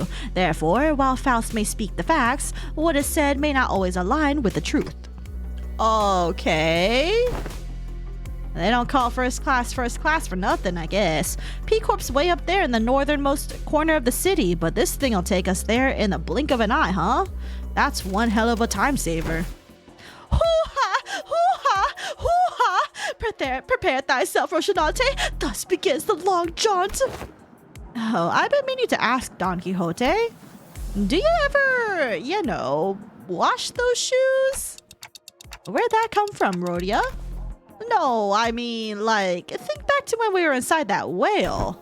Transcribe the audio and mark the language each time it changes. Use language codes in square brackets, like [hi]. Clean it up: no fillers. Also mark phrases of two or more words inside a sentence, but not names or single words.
[en] Therefore, while Faust may speak the facts, what is said may not always align with the truth. Okay. They don't call first class for nothing, I guess. P-Corp's way up there in the northernmost corner of the city, but this thing'll take us there in the blink of an eye, huh? That's one hell of a time saver. Hoo-ha! Hoo-ha! Hoo-ha! Prepare thyself, Rocinante. Thus begins the long jaunt. Oh, I've been meaning to ask Don Quixote. Do you ever, wash those shoes? Where'd that come from, Rhodia? No, I mean, think back to when we were inside that whale.